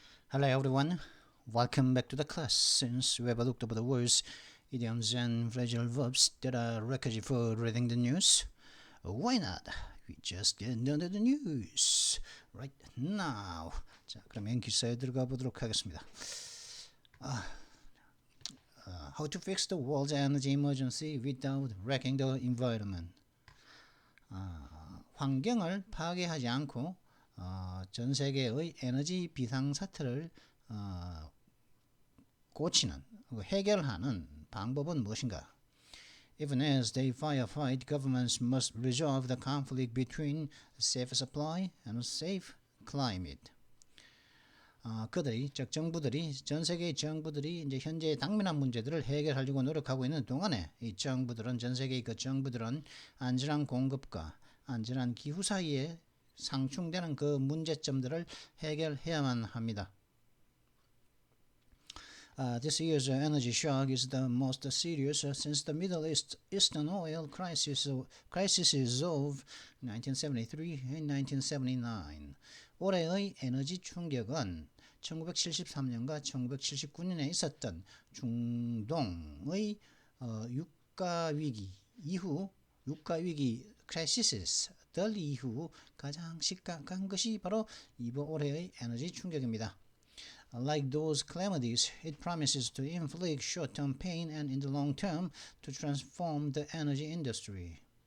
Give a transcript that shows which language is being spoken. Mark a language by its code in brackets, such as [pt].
[en] Hello everyone, welcome back to the class. Since we have looked over the words, idioms and phrasal verbs that are requisite for reading the news, why not? We just get into the news right now. [ko] 자, 그러면 기사에 들어가 보도록 하겠습니다. [en] How to fix the world's energy emergency without wrecking the environment. [ko] 환경을 파괴하지 않고 전 세계의 에너지 비상 사태를 고치는, 해결하는 방법은 무엇인가? [en] Even as they firefight, governments must resolve the conflict between a safe supply and a safe climate. [ko] 즉 정부들이, 전 세계의 정부들이 이제 현재 당면한 문제들을 해결하려고 노력하고 있는 동안에 이 정부들은, 전 세계의 그 정부들은 안전한 공급과 안전한 기후 사이에 상충되는 그 문제점들을 해결해야만 합니다. [en] This year's energy shock is the most serious since the Middle Eastern oil crisis of 1973 and 1979. [ko] 올해의 에너지 충격은 1973년과 1979년에 있었던 중동의 유가 위기 이후, 유가 위기 크라이시스들 이후 가장 심각한 것이 바로 이번 올해의 에너지 충격입니다. [en] Like those calamities, it promises to inflict short-term pain and in the long term to transform the energy industry.